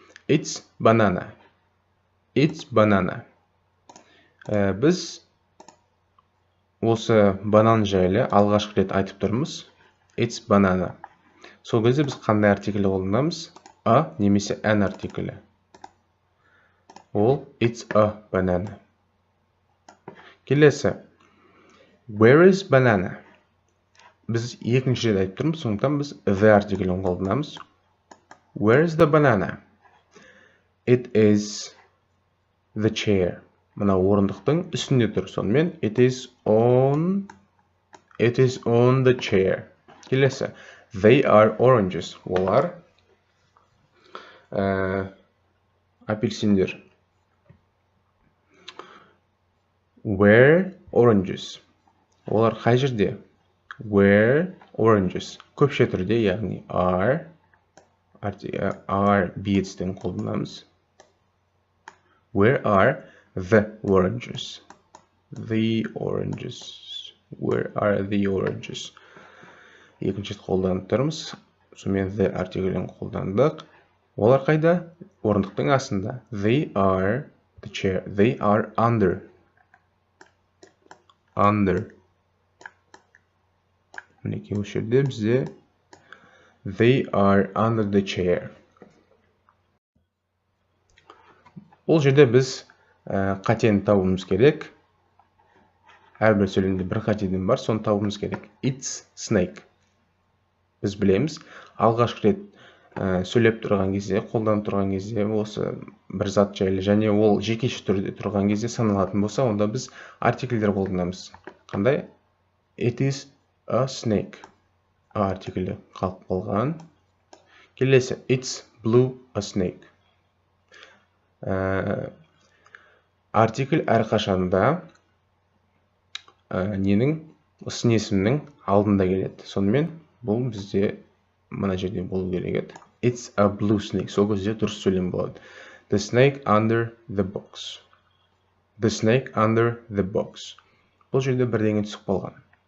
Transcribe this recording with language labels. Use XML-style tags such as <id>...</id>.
<en>It's banana. It's banana.</en> <kk>Біз осы банан жайлы алғашқы рет айтып тұрмыз.</kk> <en>It's banana.</en> <kk>Сол кезде біз қандай артиклі қолданамыз? Немесе an артиклі.</kk> <en>Ол it's a banana. Келесі. Where is banana?</en> <kk>Біз екінші рет айтып тұрмыз, сондықтан біз the артиклін қолданамыз.</kk> <en>Where is the banana? It is the chair.</en> <kk>Мына орындықтың үстінде тұр.</kk> <en>Сонымен it is on the chair. Келесі. They are oranges.</en> <kk>Олар апельсиндер.</kk> <en>Where oranges?</en> <kk>Олар қай жерде?</kk> <en>Where oranges?</en> <kk>Көпше түрде, яғни are be етістігін қолданамыз.</kk> <en>Where are the oranges? The oranges. Where are the oranges?</en> <kk>Екінші қолданып тұрмыз. Сонымен the артиклін қолдандық. Олар қайда? Орындықтың астында.</kk> <en>They are the chair. They are under.</en> <kk>Мінекей осы жерде бізде</kk> <en>they are under the chair.</en> <kk>Ол жерде біз қатені табуымыз керек. Әрбір сөйлемде бір қатеден бар, соны табуымыз керек.</kk> <en>It's snake.</en> <kk>Біз білеміз, алғашқы рет сөйлеп тұрған кезде, қолданып тұрған кезде осы бір зат жайлы, және ол жекеше түрде тұрған кезде саналатын болса, онда біз артикльдер қолданамыз. Қандай?</kk> <en>It is a snake.</en> <kk>Артиклі қалып қалған. Келесі.</kk> <en>It's blue a snake.</en> <kk>Артикль әрқашанда сын есімнің алдында келеді. Сонымен бұл бізде мына жерде болу керек еді.</kk> <en>It's a blue snake.</en> <kk>Сол кезде дұрыс сөйлем болады.</kk> <en>The snake under the box. The snake under the box.</en> <kk>Бұл жерде бірдеңе түсіп қалған.</kk>